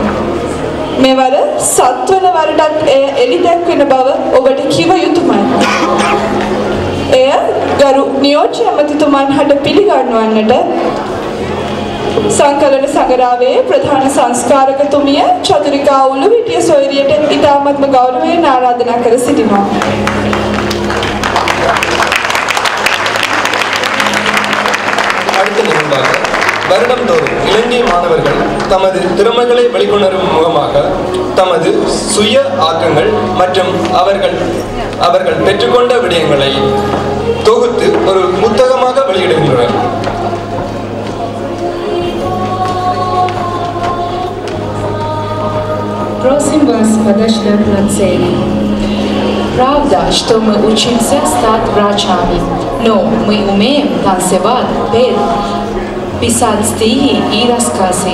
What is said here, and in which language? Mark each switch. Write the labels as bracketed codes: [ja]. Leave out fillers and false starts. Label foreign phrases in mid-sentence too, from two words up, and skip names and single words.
[si] මෙවර සත්වන වරටත් එය එලි දැක්වෙන බව ඔබට කිව යුතුමයි. එය ගරු නියෝජ්‍ය ඇමතිතුමන් හට පිළිගන්වන්නට සංකලන සංගරාවේ ප්‍රධාන සංස්කාරකතුමිය චතුරිකා උළුවිටිය සොයුරියට ඉතාමත්ම ගෞරවයෙන් ආරාධනා කර සිටිනවා. [ta] அடுத்த நிகழ்வாக வருடந்தோறும் இலங்கை மாணவர்கள் தமது திறமைகளை வெளிக்கொணரும் முகமாக தமது சுய ஆக்கங்கள் மற்றும் அவர்கள் பெற்றுக்கொண்ட விடயங்களை தொகுத்து ஒரு புத்தகமாக வெளியிடுகின்றனர். [ru] Просим вас подождать на цели. Правда, что мы учимся стать врачами, но мы умеем танцевать, петь, писать стихи и рассказы.